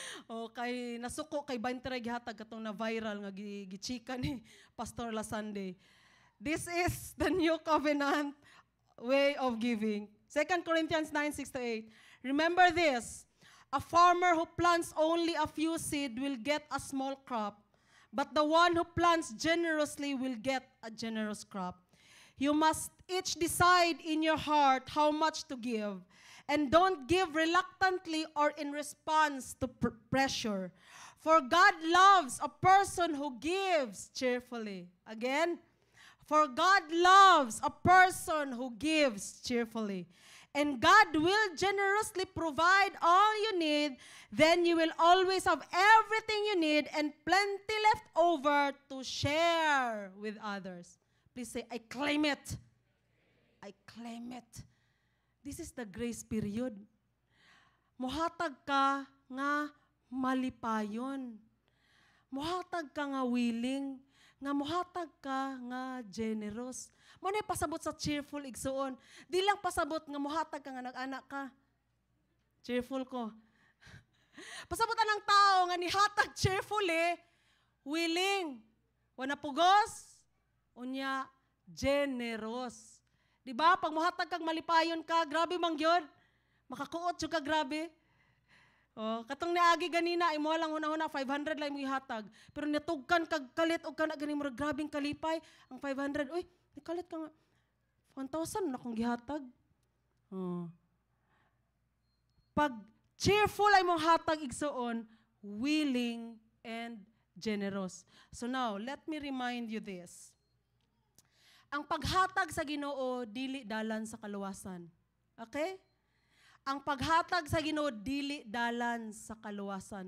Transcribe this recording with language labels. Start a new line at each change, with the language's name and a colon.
Cebuano: O kay nasuko kay 20 ra gihatag katong na viral nga gichika ni Pastor last Sunday.
English: This is the New Covenant way of giving. 2 Corinthians 9:6-8. Remember this, a farmer who plants only a few seed will get a small crop, but the one who plants generously will get a generous crop. You must each decide in your heart how much to give. And don't give reluctantly or in response to pressure. For God loves a person who gives cheerfully. Again, for God loves a person who gives cheerfully. And God will generously provide all you need. Then you will always have everything you need and plenty left over to share with others. Please say, I claim it. I claim it. This is the grace period.
Cebuano: Muhatag ka nga malipayon. Muhatag ka nga willing. Nga muhatag ka nga generous. Mo na pasabot sa cheerful igsuon. Di lang pasabot nga muhatag ka nga nag-anak ka. Cheerful ko. Pasabot anang tao nga nihatag cheerfully, willing. Wana pugos, unya generous. Di ba? Pag muhatag kag malipayon ka, grabe mang gyud. Makakuot jud ka grabe. Oh, katong niagi ganina imo lang una-una 500 lang mo ihatag. Pero natugkan kag kalit og kana gani mo grabing kalipay ang 500. Uy, kalit ka nga 1,000 na kong gihatag. Oh. Pag cheerful ay mong hatag igsuon,
English: willing and generous. So now, let me remind you this.
Cebuano: Ang paghatag sa Ginoo dili dalan sa kaluwasan. Okay? Ang paghatag sa Ginoo dili dalan sa kaluwasan.